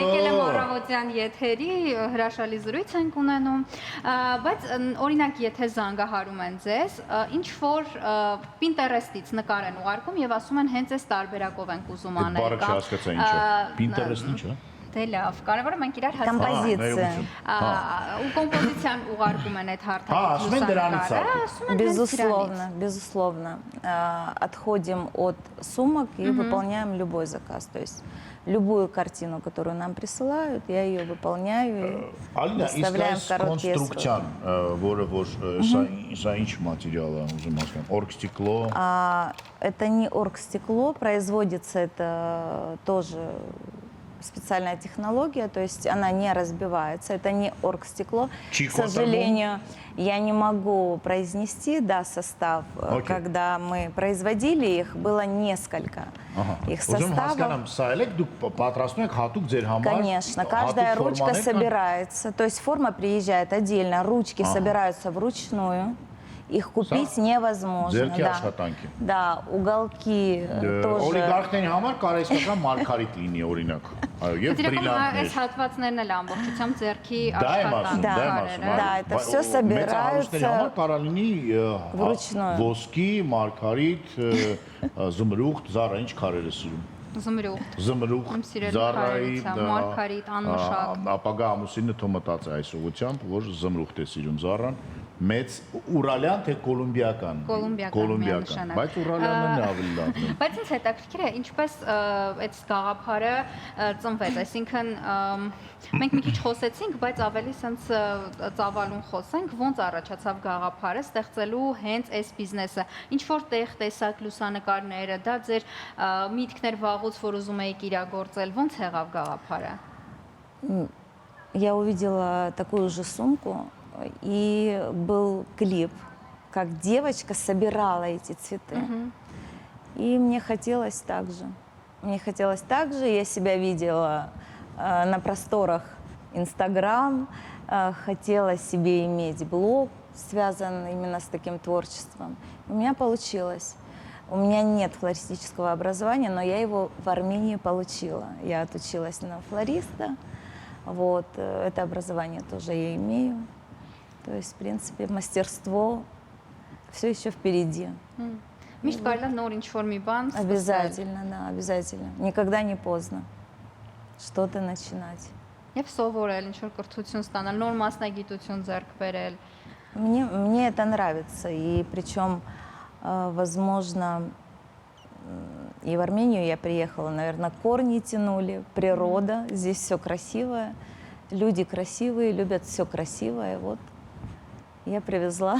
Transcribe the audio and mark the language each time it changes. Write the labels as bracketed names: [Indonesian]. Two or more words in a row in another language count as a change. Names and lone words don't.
[Armenian] Եկել եմ առավոտյան եթերի, հրաշալի զրույց ենք ունենում, բայց օրինակ եթե զանգահարում են ձեզ, ինչ որ Pinterest-ից նկար են ուղարկում եւ ասում են հենց այս տարբերակով ենք ուզում Այդ անել բառը չհասկացա ինչ է։ Pinterest ինչ է։ Դե լավ, կարևորը մենք իրար հասկանանք։ [Russian] Композиция. [Armenian] Ու կոմպոզիցիան ուղարկում են այդ ասում են դրանից է։ ասում են հենց [Russian] Безусловно, безусловно. Отходим от сумок и выполняем любой заказ. То есть любую картину, которую нам присылают, я ее выполняю и [Armenian] Ալինա, իսկ [Russian] выставляем [Armenian] այս [Russian] в короткие сроки. [Armenian] կոնստրուկցիան, որը որ սա ինչ մատերիալ է, ուզում ասեմ, օրգստիքլո։ [Russian] Это не оргстекло, производится это тоже специальная технология, то есть она не разбивается, это не оргстекло. К сожалению, я не могу произнести, да, состав. Когда мы производили их, было несколько их составов. Конечно, каждая ручка собирается, то есть форма приезжает отдельно, ручки собираются вручную. Их купить невозможно. Да, уголки тоже. [Armenian] Օլիգարխների համար կարեսական մարգարիտ լինի օրինակ։ Այո, եւ բրիլյանտներ։ Այս հատվածներն էլ ամբողջությամբ ձեռքի [Russian] Да, это все собирается [Armenian] համար կարա լինի [Russian] вручную. [Armenian] ոսկի, մարգարիտ, զմրուխտ, զառա, ինչ քարեր է սիրում։ Զմրուխտ, զառայի, մարգարիտ, անմշակ։ Ապագա ամուսինը թո մտած է այս ուղությամբ, որ զմրուխտ է սիրում զառան։ Մեծ ուրալյան թե կոլումբիական։ Կոլումբիական, բայց ուրալյանն է ավելի լավն է։ Բայց ինձ հետաքրքիր է, ինչպես այդ գաղափարը ծնվեց, այսինքն մենք մի քիչ խոսեցինք, բայց ավելի սենց ծավալուն խոսենք, ոնց առաջացավ գաղափարը ստեղծելու հենց այս բիզնեսը։ Ինչ որտեղ տեսակ լուսանկարները, դա ձեր միտքներ վաղուց, որ ուզում եք իրագործել, ոնց եղավ գաղափարը։ [Russian] Я увидела такую же сумку. И был клип, как девочка собирала эти цветы. И мне хотелось так же. Мне хотелось так же. Я себя видела на просторах Инстаграм. Хотела себе иметь блог, связанный именно с таким творчеством. У меня получилось. У меня нет флористического образования, но я его в Армении получила. Я отучилась на флориста. Вот. Это образование тоже я имею. То есть, в принципе, мастерство все еще впереди. [Armenian] Мишт կարելի նոր ինչ-որ մի բան [Russian] Обязательно, да, обязательно. Никогда не поздно что-то начинать. [Armenian] Եվ սովորել, ինչ-որ կրթություն ստանալ, նոր մասնագիտություն ձեռք բերել։ [Russian] Мне это нравится. И причем, возможно, и в Армению я приехала, наверное, корни тянули, природа, здесь все красивое, люди красивые, любят все красивое, вот. Я привезла.